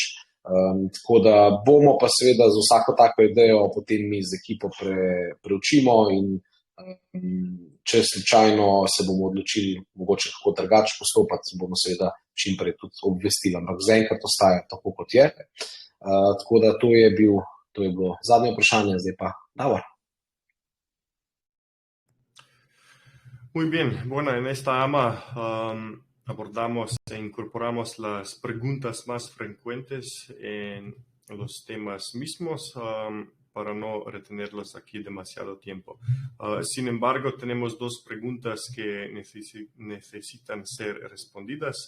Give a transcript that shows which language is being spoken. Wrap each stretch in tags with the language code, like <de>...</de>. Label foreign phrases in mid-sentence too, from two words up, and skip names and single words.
<sl>Tako da bomo pa seveda z vsako tako idejo potem mi z ekipo preučimo in če slučajno se bomo odločili mogoče kako drugače postopati, bomo seveda čim prej tudi obvestili, ampak zaenkrat ostaja tako, kot je. Tako da to je bilo zadnje vprašanje, zdaj pa Davor.</sl> <es>Muy bien, bueno, en esta AMA abordamos e incorporamos las preguntas más frecuentes en los temas mismos. para no retenerlos aquí demasiado tiempo. Sin embargo, tenemos dos preguntas que necesitan ser respondidas.</es>